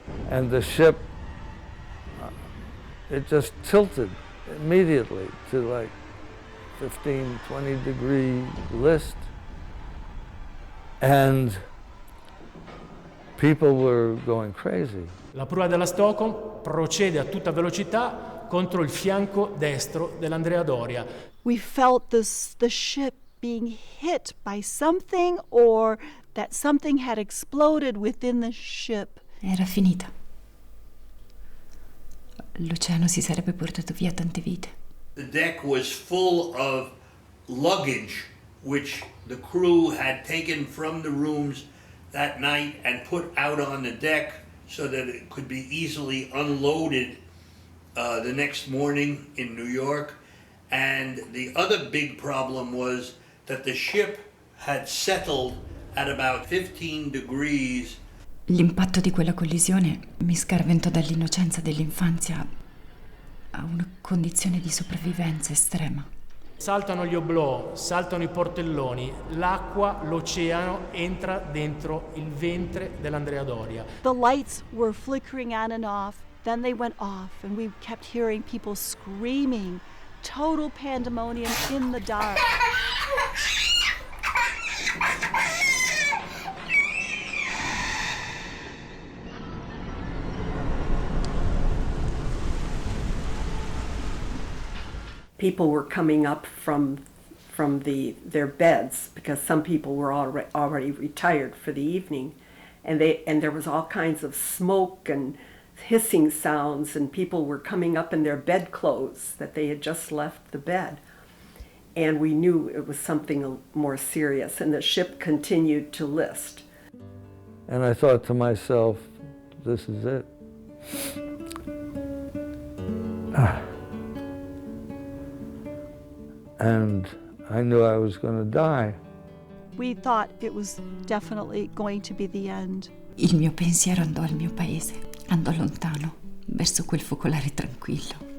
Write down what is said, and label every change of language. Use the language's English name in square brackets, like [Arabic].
[English] And the ship, it just tilted immediately to like 15, 20 degree list. And people were going crazy. [Italian] La prua della Stockholm procede a tutta velocità contro il fianco destro dell'Andrea Doria. [English] We felt the ship being hit by something, or that something had exploded within the ship. [Italian] Era finita. L'oceano si sarebbe portato via tante vite. [English] The deck was full of luggage which the crew had taken from the rooms that night and put out on the deck so that it could be easily unloaded the next morning in New York. And the other big problem was that the ship had settled at about 15 degrees. [Italian] L'impatto di quella collisione mi scarventò dall'innocenza dell'infanzia a una condizione di sopravvivenza estrema. Saltano gli oblò, saltano i portelloni, l'acqua, l'oceano entra dentro il ventre dell'Andrea Doria. [English] The lights were flickering on and off, then they went off, and we kept hearing people screaming. Total pandemonium in the dark. People were coming up from their beds because some people were already retired for the evening, and there was all kinds of smoke and hissing sounds, and people were coming up in their bedclothes that they had just left the bed, and we knew it was something more serious, and the ship continued to list. And I thought to myself, this is it. And I knew I was going to die. We thought it was definitely going to be the end. [Italian] Il mio pensiero andò al mio paese, andò lontano, verso quel focolare tranquillo.